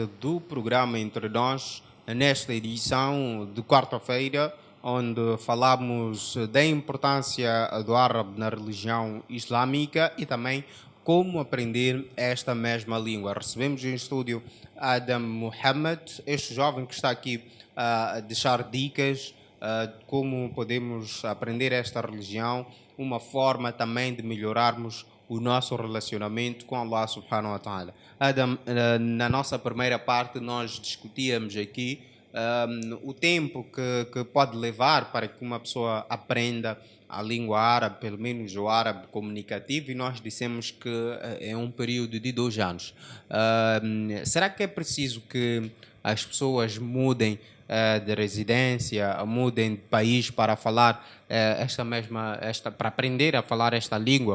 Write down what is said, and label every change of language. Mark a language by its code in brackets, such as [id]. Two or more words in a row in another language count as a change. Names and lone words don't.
[pt] do programa Entre Nós, nesta edição de quarta-feira, onde falamos da importância do árabe na religião islâmica e também como aprender esta mesma língua. Recebemos em estúdio Adam Mohamed, este jovem que está aqui a deixar dicas de como podemos aprender esta religião, uma forma também de melhorarmos o nosso relacionamento com [ar] الله سبحانه وتعالى. [pt] Adam, na nossa primeira parte nós discutíamos aqui o tempo que pode levar para que uma pessoa aprenda a língua árabe, pelo menos o árabe comunicativo, e nós dissemos que é um período de 2 anos. Será que é preciso que as pessoas mudem de residência, mudem de país para falar para aprender a falar esta língua?